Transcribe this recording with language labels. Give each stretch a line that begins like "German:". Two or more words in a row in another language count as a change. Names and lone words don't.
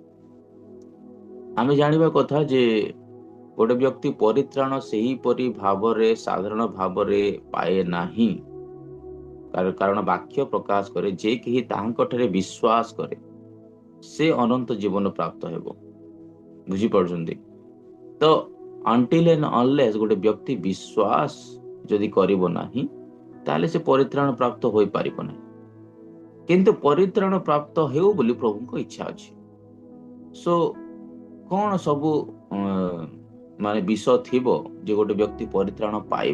Odia: ଆମେ ଜାଣିବା କଥା ଯେ ଗୋଟେ ବ୍ୟକ୍ତି ପରିତ୍ରାଣ ସେହିପରି ଭାବରେ ସାଧାରଣ ଭାବରେ ପାଏ ନାହିଁ। କାରଣ ବାକ୍ୟ ପ୍ରକାଶ କରେ ଯେ କେହି ତାହାଙ୍କଠାରେ ବିଶ୍ୱାସ କରେ ସେ ଅନନ୍ତ ଜୀବନ ପ୍ରାପ୍ତ ହେବ। ବୁଝିପାରୁଛନ୍ତି? ତ
English: until and unless
Odia: ଗୋଟେ ବ୍ୟକ୍ତି ବିଶ୍ୱାସ ଯଦି କରିବ ନାହିଁ, ତାହେଲେ ସେ ପରିତ୍ରାଣ ପ୍ରାପ୍ତ ହୋଇପାରିବ ନାହିଁ। କିନ୍ତୁ ପରିତ୍ରାଣ ପ୍ରାପ୍ତ ହେଉ ବୋଲି ପ୍ରଭୁଙ୍କ ଇଚ୍ଛା ଅଛି। ସୋ କଣ ସବୁ ମାନେ ବିଷୟ ଥିବ ଯେ ଗୋଟେ ବ୍ୟକ୍ତି ପରିତ୍ରାଣ ପାଇବ?